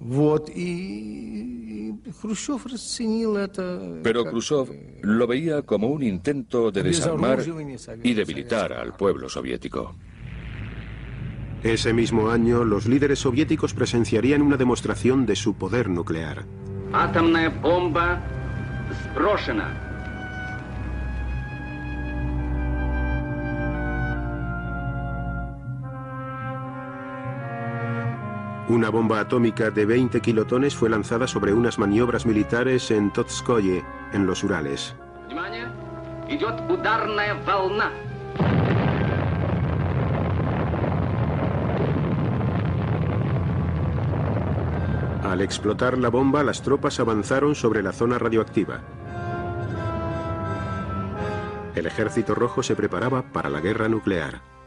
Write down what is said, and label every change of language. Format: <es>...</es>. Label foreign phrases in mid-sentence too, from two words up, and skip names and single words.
<es>Pero Khrushchev lo veía como un intento de desarmar y debilitar al pueblo soviético. Ese mismo año, los líderes soviéticos presenciarían una demostración de su poder nuclear.</es> <ru>Атомная бомба сброшена.</ru> <es>Una bomba atómica de 20 kilotones fue lanzada sobre unas maniobras militares en Totskoye, en los Urales.</es> <ru>Внимание! Идет ударная волна.</ru> <es>Al explotar la bomba, las tropas avanzaron sobre la zona radioactiva. El Ejército Rojo se preparaba para la guerra nuclear.</es>